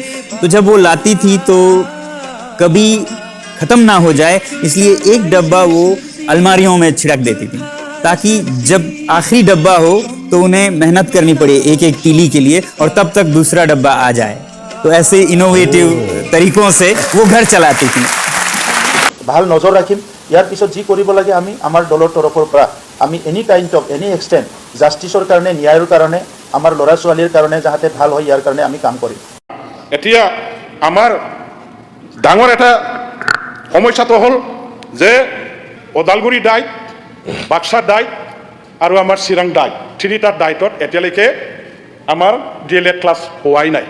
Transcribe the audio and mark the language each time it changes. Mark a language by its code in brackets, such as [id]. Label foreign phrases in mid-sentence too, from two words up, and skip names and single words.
[hi] तो जब वो लाती थी तो कभी खत्म ना हो जाए इसलिए एक डब्बा वो अलमारियों में छिड़क देती थी, ताकि जब आखिरी डब्बा हो तो उन्हें मेहनत करनी पड़े एक एक तीली के लिए और तब तक दूसरा डब्बा आ जाए। तो ऐसे इनोवेटिव तरीकों से वो घर चलाती थी। [as] ভাল নজৰ ৰাখিম। ইয়াৰ পিছত যি কৰিব লাগে আমি আমাৰ দলৰ তৰফৰ পৰা আমি [en] any kind of any extent [as] জাষ্টিছৰ কাৰণে, ন্যায়ৰ কাৰণে, আমাৰ ল'ৰা ছোৱালীৰ কাৰণে যাতে ভাল হয় ইয়াৰ কাৰণে আমি কাম কৰিম। এতিয়া আমাৰ ডাঙৰ এটা সমস্যাটো হ'ল যে ওদালগুৰি ডাইট, বাক্সা ডাইট আৰু আমাৰ চিৰাং ডাইট, 3টা ডাইটত এতিয়ালৈকে আমাৰ DLED ক্লাছ হোৱাই নাই।